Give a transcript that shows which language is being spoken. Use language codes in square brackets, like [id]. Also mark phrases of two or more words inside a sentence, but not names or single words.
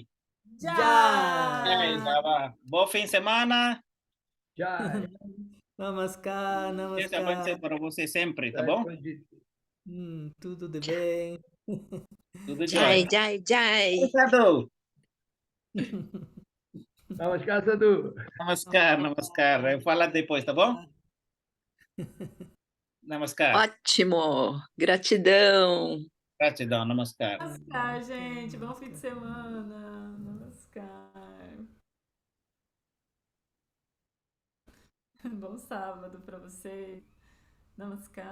[pt] Jai! Baba. Bom fim de semana. Jai. Namaskar, Deus abençoe namaskar. para você sempre, tá bom? Tudo de bem. Tudo Jai, jóia. jai, jai. Sadhu. Namaskar, Sadhu. Namaskar, namaskar. Eu falo depois, tá bom? Namaskar. Ótimo. Gratidão. Gratidão, namaskar. Namaskar, gente. Bom fim de semana. Namaskar. Bom sábado para vocês.